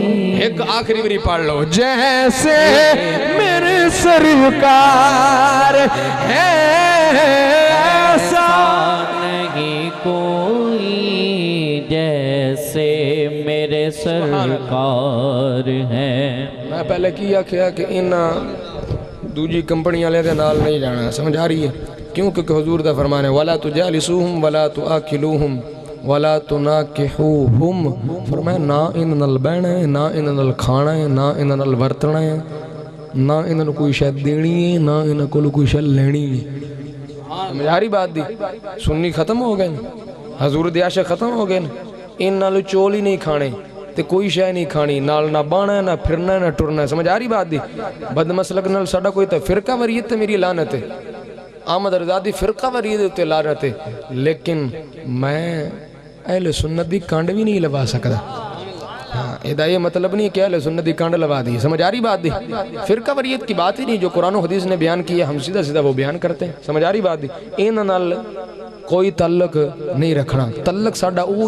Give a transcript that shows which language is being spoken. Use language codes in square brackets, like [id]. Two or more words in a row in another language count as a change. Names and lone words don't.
[ur] ایک آخری بری پڑھ لو جیسے میرے سرکار ہے ایسا نہیں کوئی جیسے میرے سرکار ہیں [pa] میں پہلے کیا کہ انہاں دوجی کمپنی والے دے نال نہیں جانا سمجھ آ رہی ہے کیوں کہ حضور دا فرمان ہے [ar] وَلَا تُجَالِسُوهُمْ وَلَا تُآكِلُوهُمْ وَلَا تُنَاكِحُوهُمْ [pa] فرمایا نہ ان نال بہنا ہے نہ ان نال کھانا ہے نہ ان نال ورتنا ہے نہ ان نال کوئی شے دینی ہے نہ ان کول کوئی شے لینی ہے سمجھ آ رہی بات دی سنی ختم ہو گئے حضور دے عاشق ختم ہو گئے ان نال چول ہی نہیں کھانے تے کوئی شے نہیں کھانی نال نہ بانا ہے نہ پھرنا ہے نہ ٹرنا ہے سمجھ آ رہی بات دی بد مسلک نال ساڈا کوئی تے فرقہ وریت تے میری لعنت ہے احمد رضا دی فرقہ وریت تے لعنت ہے لیکن میں اہل سنت دی کانڈ بھی نہیں لوا سکتا ادھا [ur] یہ مطلب نہیں کہ اہل سنت [pa] دی کانڈ لوا دی سمجھ آ رہی بات دی [ur] فرقہ وریت کی بات ہی نہیں جو قرآن و حدیث نے بیان کی ہے ہم سیدھا سیدھا وہ بیان کرتے ہیں [pa] سمجھ آ رہی بات دی این نال کوئی تعلق نہیں رکھنا تعلق ساڈا وہ